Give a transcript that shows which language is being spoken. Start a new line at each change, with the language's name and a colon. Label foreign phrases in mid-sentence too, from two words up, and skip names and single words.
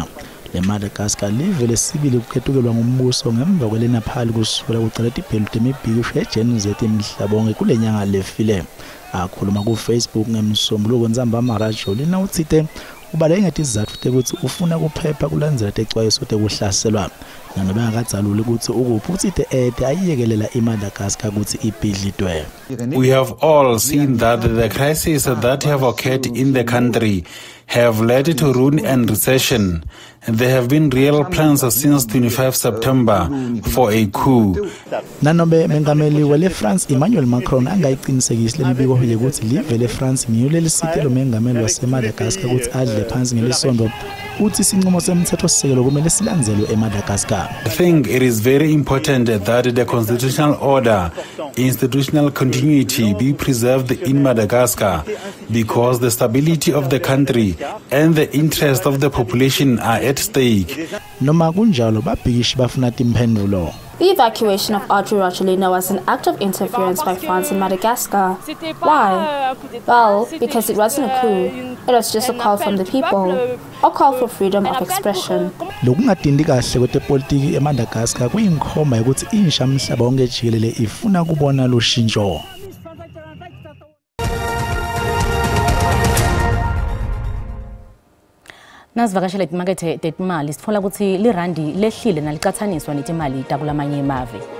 Swati: leMadagascar live lesibili kukhethukelwa ngumbuso ngemva kwelena phali kusukela kucala tibhelu temibhikisho eGenZ emhlabonke kulenyanga lefile. Akhuluma ku Facebook ngeMsombuluko Ntsambama Rajoelina uthite ubaleke ngetizathu tekuthi ufuna kuphepha kulandzela texwayiso tekuhlaselwa. Nanobe akadzalule ukuthi ukuphi uthite ayiyekelela iMadagascar ukuthi ibhidlitwe.
English: We have all seen that the crises that have occurred in the country have led to ruin and recession. There have been real plans since 25 September for a coup.
Swati: Nanobe mengameli wele France Emmanuel Macron angayiqinisekisile imibiko yokuthi live le France ngiyo lelisite lo mengameli waseMadagascar ukuthi adle phansi ngelisondo uthi sinqumo semthetho sisekelo kumele silandzelwe eMadagascar.
English: I think it is very important that the constitutional order, institutional continuity be preserved in Madagascar because the stability of the country and the interest of the population are at stake.
Swati: Noma kunjalo babhikishi bafuna timphendulo.
English: The evacuation of Andry Rajoelina was an act of interference by France in Madagascar. Why? Well, because it wasn't a coup. It was just a call from the people, a call for freedom of expression.
Swati: Lokungatindi kahle kwetepolitiki eMadagascar kuyinkhomba yokuthi insha mhlaba wonke jikelele ifuna kubona lo shintsho. Nasivakashela imakethe tetimali sitfola ukuthi lirandi lehlile nalicathaniswa netimali takulamanye emave.